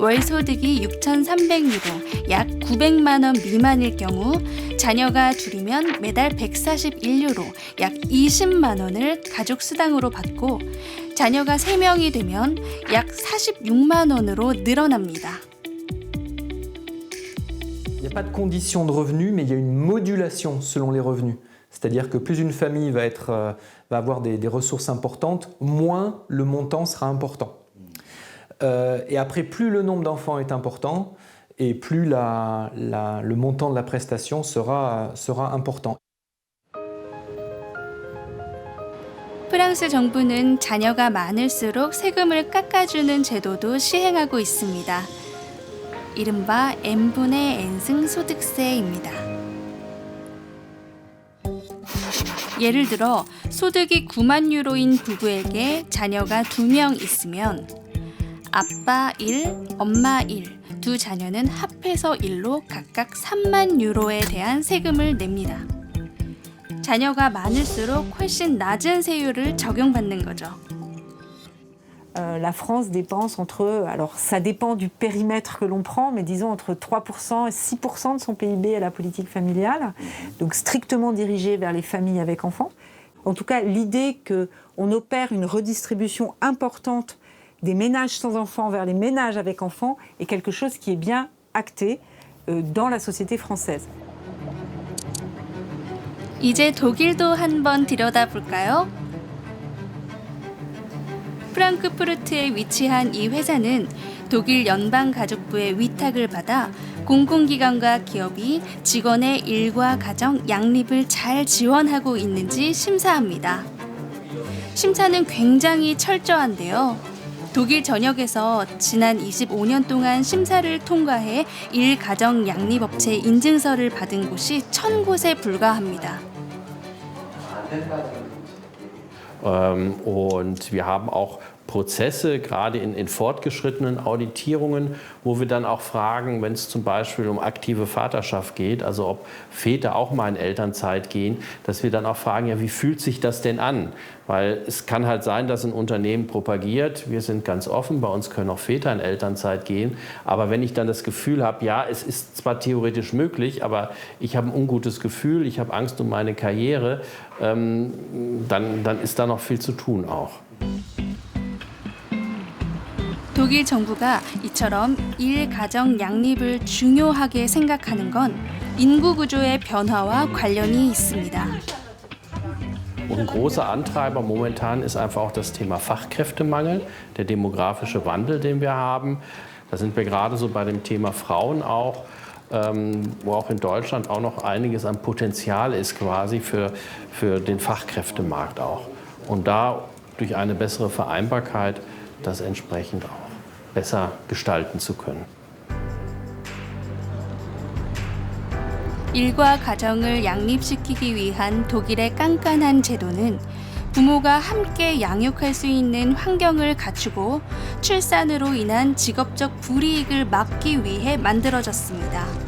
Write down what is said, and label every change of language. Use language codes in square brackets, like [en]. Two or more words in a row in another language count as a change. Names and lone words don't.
[ko] 월 소득이 6,300유로, 약 900만 원 미만일 경우 자녀가 둘이면 매달 141유로, 약 20만 원을 가족 수당으로 받고 자녀가 3명이 되면 약 46만 원으로 늘어납니다. [fr] Il n'y a pas de condition de revenu, mais il y a une modulation selon les revenus. C'est-à-dire que plus une famille va avoir des ressources importantes, moins le montant sera important. Et après, plus le nombre d'enfants est important, et plus le montant de la prestation sera important. [ko] 프랑스 정부는 자녀가 많을수록 세금을 깎아주는 제도도 시행하고 있습니다. 이른바 n분의 n승 소득세입니다. 예를 들어 소득이 9만 유로인 부부에게 자녀가 2명 있으면 아빠 1, 엄마 1, 두 자녀는 합해서 1로 각각 3만 유로에 대한 세금을 냅니다. 자녀가 많을수록 훨씬 낮은 세율을 적용받는 거죠. [fr] La France dépense alors ça dépend du périmètre que l'on prend, mais disons entre 3% et 6% de son PIB à la politique familiale, donc strictement dirigée vers les familles avec enfants. En tout cas, l'idée qu'on opère une redistribution importante des ménages sans enfants vers les ménages avec enfants est quelque chose qui est bien acté dans la société française. [ko] 이제 독일도 한번 들여다볼까요? 프랑크푸르트에 위치한 이 회사는 독일 연방가족부의 위탁을 받아 공공기관과 기업이 직원의 일과 가정 양립을 잘 지원하고 있는지 심사합니다. 심사는 굉장히 철저한데요. 독일 전역에서 지난 25년 동안 심사를 통과해 일가정 양립업체 인증서를 받은 곳이 1,000곳에 불과합니다. [de] Und wir haben auch Prozesse, gerade in fortgeschrittenen Auditierungen, wo wir dann auch fragen, wenn es zum Beispiel um aktive Vaterschaft geht, also ob Väter auch mal in Elternzeit gehen, dass wir dann auch fragen, ja, wie fühlt sich das denn an? Weil es kann halt sein, dass ein Unternehmen propagiert, wir sind ganz offen, bei uns können auch Väter in Elternzeit gehen, aber wenn ich dann das Gefühl habe, ja, es ist zwar theoretisch möglich, aber ich habe ein ungutes Gefühl, ich habe Angst um meine Karriere, dann ist da noch viel zu tun auch. [ko] 독일 정부가 이처럼 일가정 양립을 중요하게 생각하는 건 인구 구조의 변화와 관련이 있습니다. [de] Und ein großer Antreiber momentan ist einfach auch das Thema Fachkräftemangel, der demografische Wandel, den wir haben. Da sind wir gerade so bei dem Thema Frauen auch, wo auch in Deutschland auch noch einiges an Potenzial ist quasi für den Fachkräftemarkt auch. Und da durch eine bessere Vereinbarkeit das entsprechend auch besser gestalten zu können. [ko] 일과 가정을 양립시키기 위한 독일의 깐깐한 제도는 부모가 함께 양육할 수 있는 환경을 갖추고 출산으로 인한 직업적 불이익을 막기 위해 만들어졌습니다.